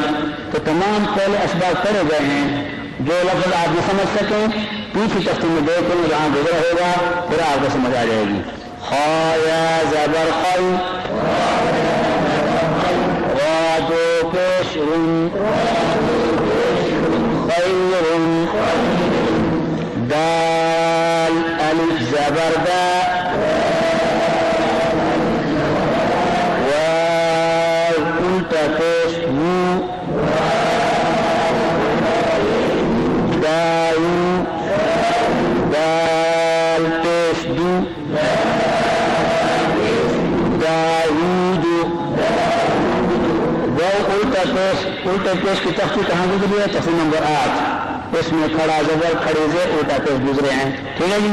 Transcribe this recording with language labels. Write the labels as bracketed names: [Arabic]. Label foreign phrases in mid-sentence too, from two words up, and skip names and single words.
[Urdu] تو تمام پہلے اسباب پڑھے گئے ہیں، جو لفظ آپ بھی سمجھ سکیں پیچھے تختی میں دیکھیں جہاں گزرا ہوگا پھر آپ کو سمجھ آ جائے گی۔ خا یا زبر خل، را دو پیش رن، خیر، دال الف زبر دا، پیش نو، دایو، دال پیش دو، داود، الٹا پیش کی تختی کہاں گزری ہے؟ تختی نمبر 8، اس میں کھڑا زبر کھڑے سے الٹا پیش گزرے ہیں، ٹھیک ہے جی۔